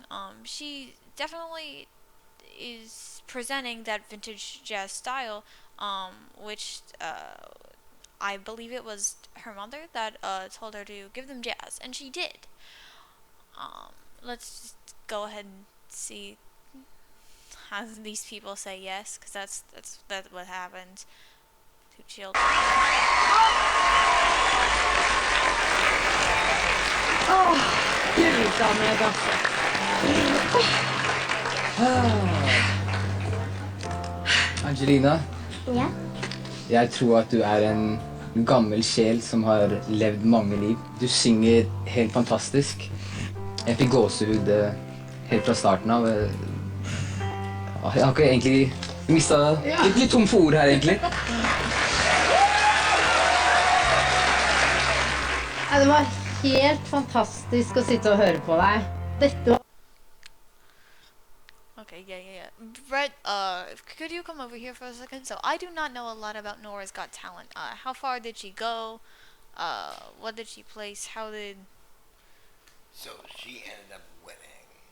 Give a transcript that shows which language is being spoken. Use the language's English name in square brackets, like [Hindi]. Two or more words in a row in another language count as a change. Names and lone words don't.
[English] She definitely is presenting that vintage jazz style, which I believe it was her mother that told her to give them jazz, and she did. Let's just go ahead and see how these people say yes, because that's what happens to children. [Norwegian] Gud a meg, altså. Angelina, Ja. jeg tror at du er en gammel sjel som har levd mange liv. Du synger helt fantastisk. Jeg fikk gåsehud helt fra starten av. Jeg har ikke egentlig mistet litt tom for ord her, egentlig. Ja, det var helt fantastisk å sitte og høre på deg. Dette var [English] Okay, yeah. Brett, could you come over here for a second? So I do not know a lot about Nora's Got Talent. How far did she go? What did she place? How did... So she ended up winning.